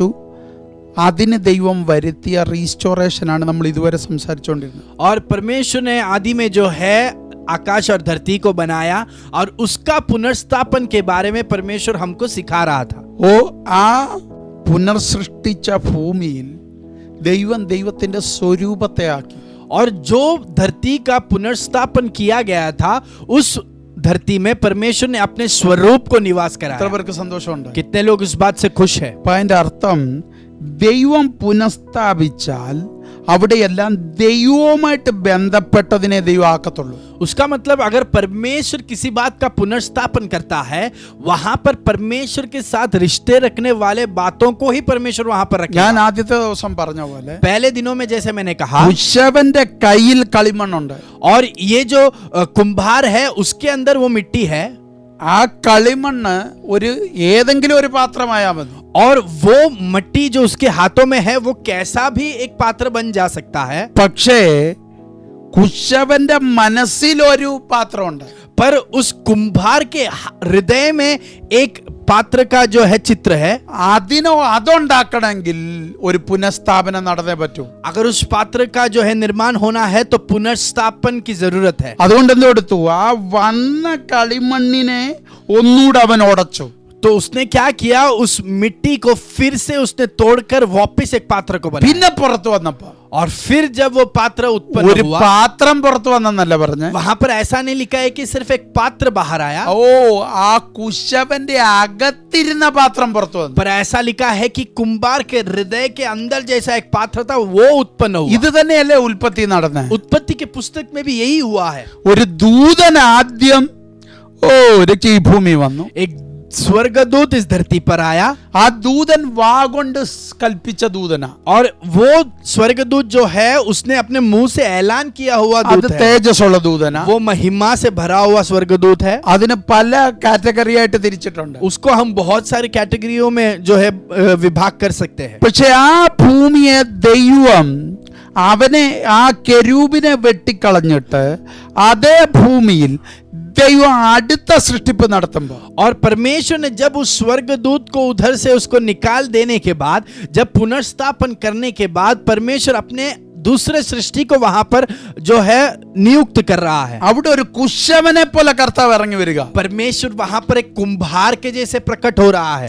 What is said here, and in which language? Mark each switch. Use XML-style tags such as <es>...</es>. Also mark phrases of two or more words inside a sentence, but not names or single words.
<ml>അതിന് ദൈവം വരുത്തിയ റീസ്റ്റോറേഷനാണ് നമ്മൾ ഇതുവരെ സംസാരിച്ചുകൊണ്ടിരുന്നത്.</ml> <hi>और परमेश्वर ने आदि में जो है आकाश और धरती को बनाया और उसका पुनर्स्थापन के बारे में परमेश्वर हमको सिखा रहा था.</hi> <ml>ഓ ആ പുനർസൃഷ്ടിച്ച ഭൂമിയിൽ ദൈവം ദൈവത്തിന്റെ സ്വരൂപത്തെ ആക്കി.</ml> <hi>और जो धरती का पुनर्स्थापन किया गया था उस धरती में परमेश्वर ने अपने स्वरूप को निवास</hi> <ml>എത്ര</ml> <hi>कराया.</hi> <ml>പേർക്ക് സന്തോഷമുണ്ട്?</ml> <hi>कितने लोग इस बात से खुश हैं?</hi> <ml>അപ്പൊ അതിന്റെ അർത്ഥം ദൈവം പുനഃസ്ഥാപിച്ചാൽ അവിടെയെല്ലാം ദൈവവുമായിട്ട് ബന്ധപ്പെട്ടതിനെ ദൈവം ആക്കത്തുള്ളൂ.</ml> <hi>उसका मतलब अगर परमेश्वर किसी बात का पुनर्स्थापन करता है वहां पर परमेश्वर के साथ रिश्ते रखने वाले बातों को ही परमेश्वर वहां पर</hi> <ml>ഞാൻ</ml> <hi>रखेगा.</hi> <ml>ആദ്യത്തെ ദിവസം പറഞ്ഞ പോലെ</ml> <hi>पहले दिनों में जैसे मैंने कहा,</hi> <ml>കുശവന്റെ കയ്യിൽ കളിമണ്ണുണ്ട്.</ml> <hi>और ये जो कुंभार है उसके अंदर वो मिट्टी है</hi> <ml>ആ കളിമണ്ണ് ഒരു ഏതെങ്കിലും ഒരു പാത്രമായാൽ മതി.</ml> <hi>और वो मिट्टी जो उसके हाथों में है वो कैसा भी एक पात्र बन जा सकता है.</hi> <ml>പക്ഷേ കുശവന്റെ മനസ്സിൽ ഒരു പാത്രമുണ്ട്.</ml> <hi>पर उस कुंभार के हृदय में एक पात्र का जो है चित्र है.</hi> <ml>അതുണ്ടാക്കണമെങ്കിൽ ഒരു പുനഃസ്ഥാപനം നടന്നേ പറ്റൂ.</ml> <hi>अगर उस पात्र का जो है निर्माण होना है तो पुनर्स्थापन की जरूरत है.</hi> <ml>അതുകൊണ്ട് എന്ത് കൊടുത്തു? ആ വന്ന കളിമണ്ണിനെ ഒന്നുകൂടെ അവൻ ഉടച്ചു.</ml> <hi>तो उसने क्या किया? उस मिट्टी को फिर से उसने तोड़कर वापस एक पात्र को बनाया.</hi> <ml>പിന്നെ പുറത്തു വന്നപ്പോ</ml> <hi>और फिर जब वो पात्र उत्पन्न</hi> <ml>ഒരു</ml> <hi>हुआ,</hi> <ml>പാത്രം പുറത്തു വന്നെന്നല്ല പറഞ്ഞേ.</ml> <hi>वहां पर ऐसा नहीं लिखा है कि सिर्फ एक पात्र बाहर आया,</hi> <ml>ഓ ആ കുശവന്റെ അകത്തിരുന്ന പാത്രം പുറത്തു വന്നു.</ml> <hi>पर ऐसा लिखा है कि कुंभार के हृदय के अंदर जैसा एक पात्र था वो उत्पन्न हुआ.</hi> <ml>ഇത് തന്നെയല്ലേ ഉൽപ്പത്തി നടന്നേ?</ml> <hi>उत्पत्ति के पुस्तक में भी यही हुआ है.</hi> <ml>ഒരു ദൂതൻ ആദ്യം ഈ ഭൂമി വന്നു.</ml> <hi>एक स्वर्गदूत इस धरती पर आया.</hi> <ml>ആ ദൂതൻ വാ കൊണ്ട് കൽപ്പിച്ച ദൂതനാ.</ml> <hi>और वो स्वर्गदूत जो है उसने अपने मुंह से ऐलान किया हुआ</hi> <ml>അത്</ml> <hi>दूत है.</hi> <ml>തേജസ്സുള്ള ദൂതനാ.</ml> <hi>वो महिमा से भरा हुआ स्वर्गदूत है.</hi> <ml>അതിന് പല കാറ്റഗറി ആയിട്ട് തിരിച്ചിട്ടുണ്ട്.</ml> <hi>उसको हम बहुत सारी कैटेगरियों में जो है विभाग कर सकते हैं.</hi> <ml>പക്ഷെ ആ ഭൂമിയെ ദൈവം അവനെ ആ കെരൂബിനെ വെട്ടിക്കളഞ്ഞിട്ട് അതേ ഭൂമിയിൽ ദൈവം അടുത്ത സൃഷ്ടിപ്പ് നടത്തുമ്പോൾ,</ml> <hi>और परमेश्वर ने जब उस स्वर्गदूत को उधर से उसको निकाल देने के बाद, जब पुनर्स्थापन करने के बाद परमेश्वर अपने दूसरे सृष्टि को वहां पर जो है नियुक्त कर रहा है.</hi> <ml>അവിടെ ഒരു കുശവനെ പോലെ കർത്താവ് ഇറങ്ങി വരിക.</ml> <hi>परमेश्वर वहां पर एक कुंभार के जैसे प्रकट हो रहा है.</hi>